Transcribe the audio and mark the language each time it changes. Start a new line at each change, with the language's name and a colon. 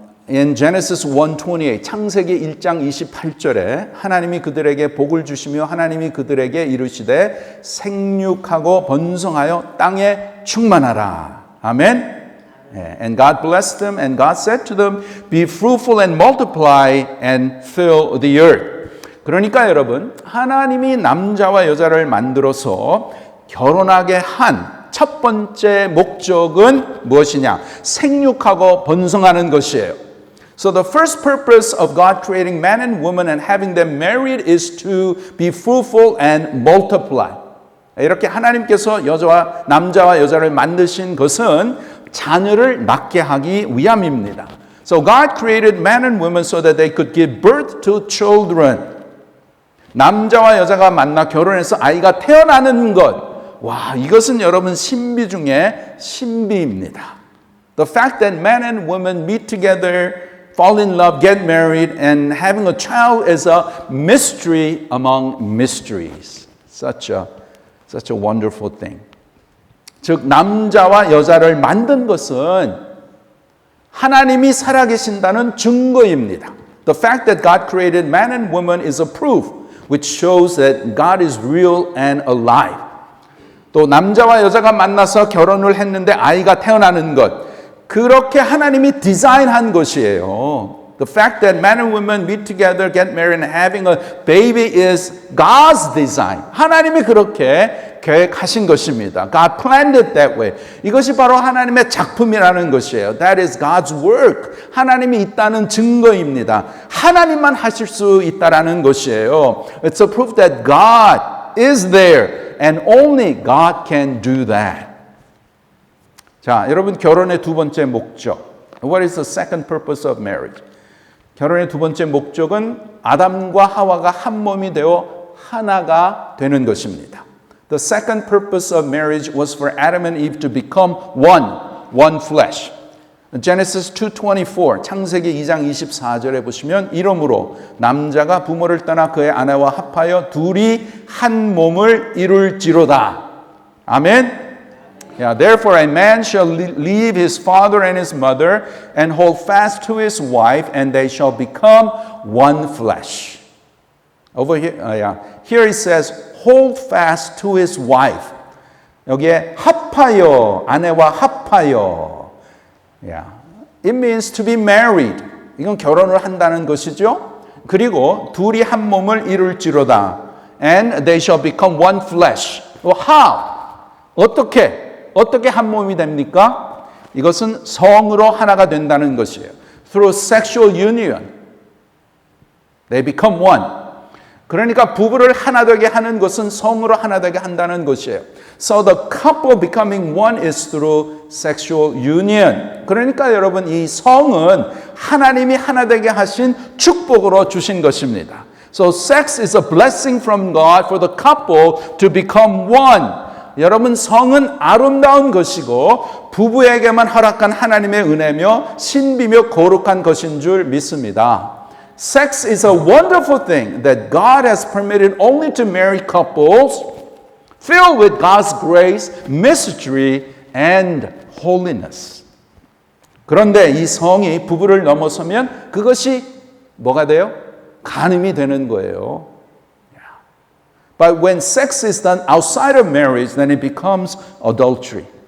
English: In Genesis 1:28,
Korean: 창세기 1장 28절에 하나님이 그들에게 복을 주시며 하나님이 그들에게 이르시되 생육하고 번성하여 땅에 충만하라. 아멘.
English: And God blessed them, and God said to them, be fruitful and multiply and fill the earth.
Korean: 그러니까 여러분, 하나님이 남자와 여자를 만들어서 결혼하게 한 첫 번째 목적은 무엇이냐? 생육하고 번성하는 것이에요.
English: So the first purpose of God creating man and woman and having them married is to be fruitful and multiply.
Korean: 이렇게 하나님께서 남자와 여자를 만드신 것은 자녀를 낳게 하기 위함입니다.
English: So God created man and woman so that they could give birth to children.
Korean: 남자와 여자가 만나 결혼해서 아이가 태어나는 것. 와, 이것은 여러분 신비 중에 신비입니다.
English: The fact that man and woman meet together, fall in love, get married, and having a child is a mystery among mysteries. Such a wonderful thing.
Korean: 즉 남자와 여자를 만든 것은 하나님이 살아계신다는 증거입니다.
English: The fact that God created man and woman is a proof which shows that God is real and alive.
Korean: 또 남자와 여자가 만나서 결혼을 했는데 아이가 태어나는 것, 그렇게 하나님이 디자인한 것이에요.
English: The fact that man and woman meet together, get married, and having a baby is God's design.
Korean: 하나님이 그렇게 계획하신 것입니다.
English: God planned it that way.
Korean: 이것이 바로 하나님의 작품이라는 것이에요.
English: That is God's work.
Korean: 하나님이 있다는 증거입니다. 하나님만 하실 수 있다라는 것이에요.
English: It's a proof that God is there and only God can do that.
Korean: 자, 여러분 결혼의 두 번째 목적.
English: What is the second purpose of marriage?
Korean: 결혼의 두 번째 목적은 아담과 하와가 한 몸이 되어 하나가 되는 것입니다.
English: The second purpose of marriage was for Adam and Eve to become one flesh. Genesis 2:24,
Korean: 창세기 2장 24절에 보시면 이러므로 남자가 부모를 떠나 그의 아내와 합하여 둘이 한 몸을 이룰지로다. 아멘.
English: Yeah, therefore a man shall leave his father and his mother and hold fast to his wife, and they shall become one flesh. Over here, here it says hold fast to his wife.
Korean: 여기에 합하여, 아내와 합하여.
English: Yeah. It means to be married.
Korean: 이건 결혼을 한다는 것이죠. 그리고 둘이 한 몸을 이룰지로다.
English: And they shall become one flesh. How?
Korean: 어떻게 한 몸이 됩니까? 이것은 성으로 하나가 된다는 것이에요.
English: Through sexual union, they become one.
Korean: 그러니까 부부를 하나 되게 하는 것은 성으로 하나 되게 한다는 것이에요.
English: So the couple becoming one is through sexual union.
Korean: 그러니까 여러분 이 성은 하나님이 하나 되게 하신 축복으로 주신 것입니다.
English: So sex is a blessing from God for the couple to become one.
Korean: 여러분 성은 아름다운 것이고 부부에게만 허락한 하나님의 은혜며 신비며 거룩한 것인 줄 믿습니다.
English: Sex is a wonderful thing that God has permitted only to married couples filled with God's grace, mystery, and holiness.
Korean: 그런데 이 성이 부부를 넘어서면 그것이 뭐가 돼요? 간음이 되는 거예요.
English: But when sex is done outside of marriage, then it becomes adultery.